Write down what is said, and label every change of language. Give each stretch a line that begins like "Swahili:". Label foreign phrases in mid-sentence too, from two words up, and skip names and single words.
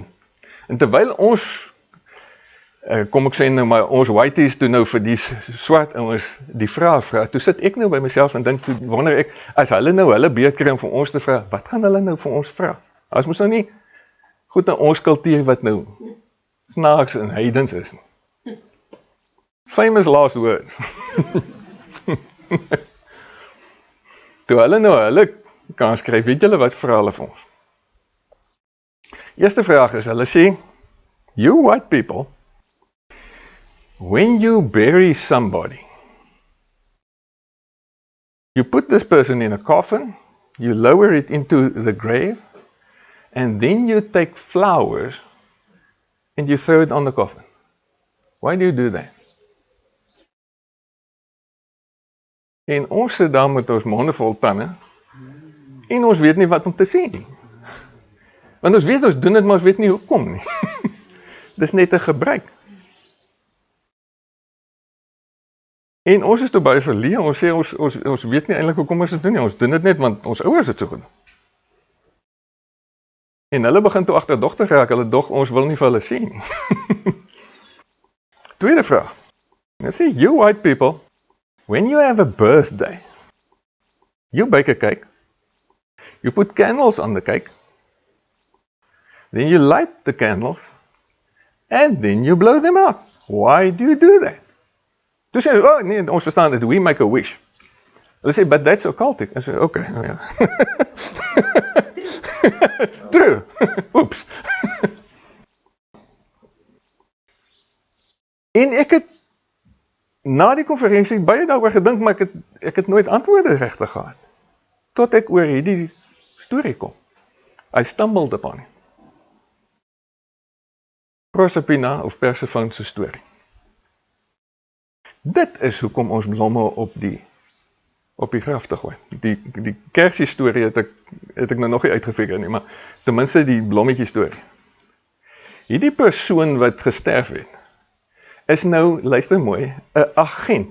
Afrikaans: En terwyl ons, kom ek sê nou maar, ons whiteys toe nou vir die swart ouens die vraag vra, toe sit ek nou by myself en dink, toe wonder ek, as hulle nou hulle beurt kry om vir ons te vra, wat gaan hulle nou vir ons vra? As ons nou nie goed na ons kultuur wat nou snaaks en heidens is.
English: Famous last words.
Afrikaans: Toe hulle nou hulle kan skryf, weet julle wat vra hulle vir ons? Eerste vraag is, hulle sê,
English: you white people, when you bury somebody, you put this person in a coffin, you lower it into the grave, and then you take flowers and you throw it on the coffin. Why do you do that?
Afrikaans: En ons sit daar met ons monde vol tande, en ons weet nie wat om te sê nie. Want ons weet, ons doen dit, maar ons weet nie hoekom nie. Dis net 'n gebruik. En ons is toe baie verleë, ons sê, ons weet nie eintlik hoekom ons dit doen nie, ons doen dit net, want ons ouers het so gedoen. En hulle begin toe agterdogtig raak, hulle dog, ons wil nie vir hulle sê nie. Tweede vraag. Hulle sê,
English: you white people, when you have a birthday, you bake a cake, you put candles on the cake, then you light the candles, and then you blow them out. Why do you do that?
Afrikaans: Toe sê, oh nee, ons verstaan dit,
English: we make a wish.
Afrikaans: Hulle sê,
English: but that's occultic.
Afrikaans: Ek sê, okay, oh ja. True. Oeps. En ek het na die konferensie baie daaroor gedink, maar ek het nooit antwoorde regtig gehad. Tot ek oor hierdie storie kom.
English: I stumbled upon it. Proserpina of Persephone
Afrikaans: se storie. Dit is hoekom ons blomme op die graf te gooi. Die kersie storie het ek nou nog nie uitgefigure nie, maar ten minste die blommetjie storie. Hierdie persoon wat gesterf het, is nou, luister mooi, 'n agent.